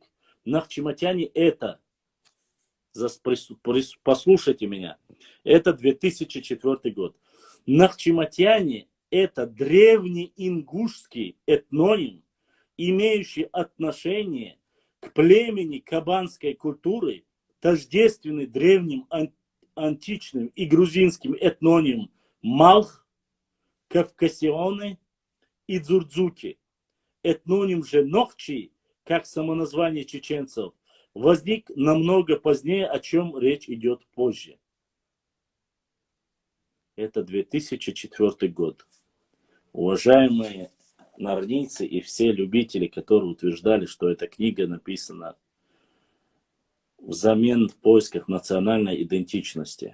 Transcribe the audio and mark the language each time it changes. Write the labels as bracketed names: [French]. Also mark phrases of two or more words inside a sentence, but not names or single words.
[Russian] Нахчиматяне это, послушайте меня, это 2004 год. Нахчиматяне это древний ингушский этноним, имеющий отношение к племени кабанской культуры, тождественный древним античным и грузинским этнонимам Малх, Кавкасионы и Дзурдзуки. Этноним же Нохчи, как самоназвание чеченцев, возник намного позднее, о чем речь идет позже. Это 2004 год. Уважаемые нарнийцы и все любители, которые утверждали, что эта книга написана взамен в поисках национальной идентичности.